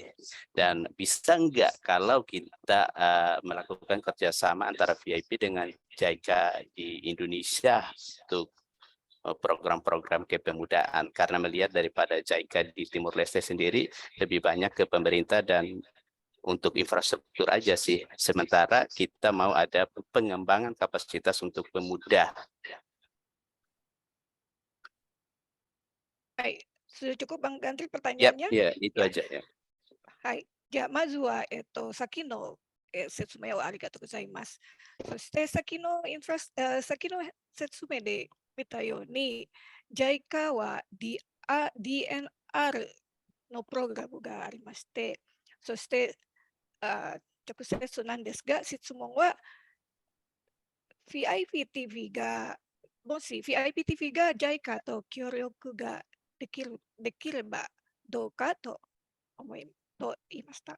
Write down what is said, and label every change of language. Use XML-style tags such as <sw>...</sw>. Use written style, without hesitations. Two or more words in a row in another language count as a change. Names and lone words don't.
<id>Dan bisa enggak kalau kita melakukan kerjasama antara VIP dengan JICA di Indonesia untuk program-program kepemudaan, karena melihat daripada JICA di Timur Leste sendiri lebih banyak ke pemerintah dan untuk infrastruktur aja sih, sementara kita mau ada pengembangan kapasitas untuk pemuda. Baik, sudah cukup Bang Gantri Yap, pertanyaannya? ya itu Ya. aja ya. Hai,</id> <ja>じゃあまずは、先の、説明をありがとうございます。そして先の先の説明で見たように、JICA は、DNR のプログラムがありまして、そして直接なんですが、質問は VIPTV が、もし VIPTV が JICA と協力ができればどうかと言いました。</ja>